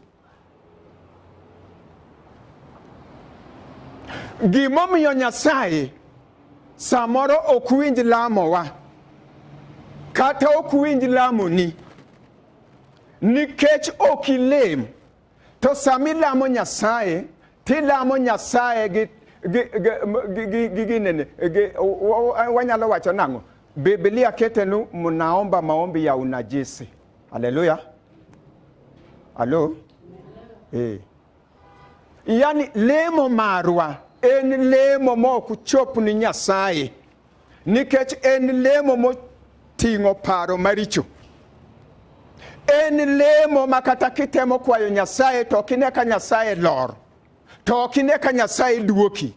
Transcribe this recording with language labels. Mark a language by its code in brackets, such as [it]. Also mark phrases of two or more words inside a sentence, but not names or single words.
[luo] Gimomiyo Nyasaye samoro ok winj lamowa kata ok winj lamoni nikech ok ilem. To sami lamo Nyasaye tilamo Nyasaye gi wanyalo wacho nang'o. [sw] Biblia ketenu mnaomba maombi ya unajisi. [luo] Haleluya. Halo. Yani lemo marwa en lemo mok chop ni Nyasaye. Nikech en lemo moting'o paro maricho. En lemo makata kitemo kwayo Nyasaye to kine ka Nyasaye lor. To kine ka Nyasaye duoki.